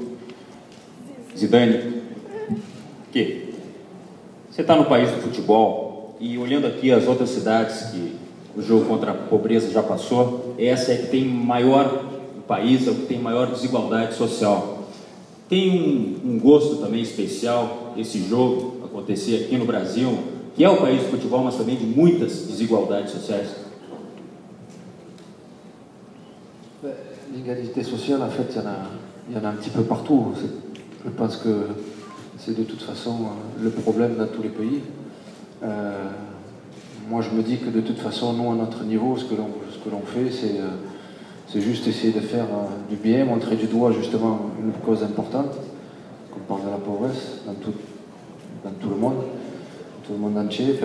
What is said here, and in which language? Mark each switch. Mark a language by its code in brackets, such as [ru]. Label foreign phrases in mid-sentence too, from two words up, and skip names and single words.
[pt] Zidane, que você está no país do futebol e olhando aqui as outras cidades que o jogo contra a pobreza já passou, essa é que tem maior, o país é o que tem maior desigualdade social. Tem um gosto também especial esse jogo acontecer aqui no Brasil, que é o país do futebol, mas também de muitas desigualdades sociais? [fr] L'égalité sociale, en fait, il y en a un petit peu partout. Je pense que c'est de toute façon le problème dans tous les pays. Moi je me dis que de toute façon, nous à notre niveau, ce que l'on fait, c'est juste essayer de faire du bien, montrer du doigt justement une cause importante, qu'on parle de la pauvreté dans tout le monde entier.